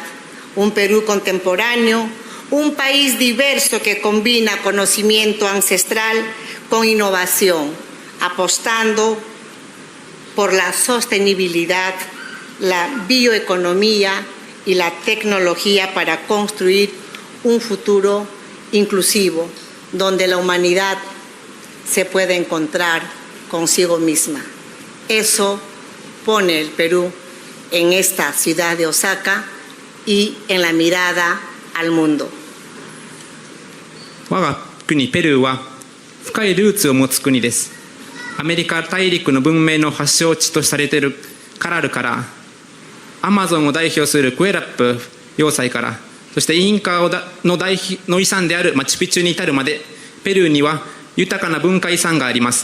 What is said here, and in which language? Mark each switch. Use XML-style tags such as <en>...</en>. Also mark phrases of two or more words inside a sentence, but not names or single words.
<es>Un Perú contemporáneo, un país diverso que combina conocimiento ancestral con innovación, apostando por la sostenibilidad, la bioeconomía y la tecnología para construir un futuro inclusivo, donde la humanidad se puede encontrar consigo misma. Eso pone el Perú en esta ciudad de Osaka y en la mirada al mundo.</es> <ja>我が国ペルーは深いルーツを持つ国です。アメリカ大陸の文明の発祥地とされているカラルから、アマゾンを代表するクエラップ要塞から、そしてインカの遺産であるマチュピチュに至るまで、ペルーには豊かな文化遺産があります。</ja>